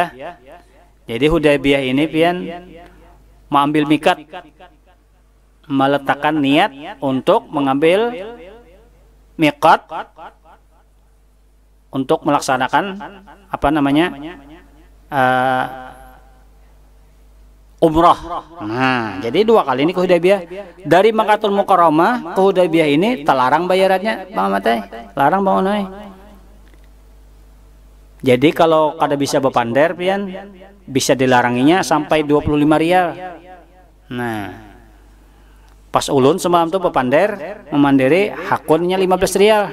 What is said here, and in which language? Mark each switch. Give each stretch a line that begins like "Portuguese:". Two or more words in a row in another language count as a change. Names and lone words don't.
Indonesian: Jadi Hudaybiyah ini pian mengambil mikat, meletakkan niat untuk mengambil mikat untuk melaksanakan apa namanya umrah. Nah, jadi 2 kali ini ke Hudaybiyah. Dari Makkatul Mukarramah ke Hudaybiyah ini terlarang bayarannya, Bang Matei.
Banjar: Larang Bang Onoi. Jadi kalau kada bisa bepander pian bisa dilaranginya sampai 25 rial. Nah, pas ulun semalam tuh bepander memandiri hakunnya 15 rial.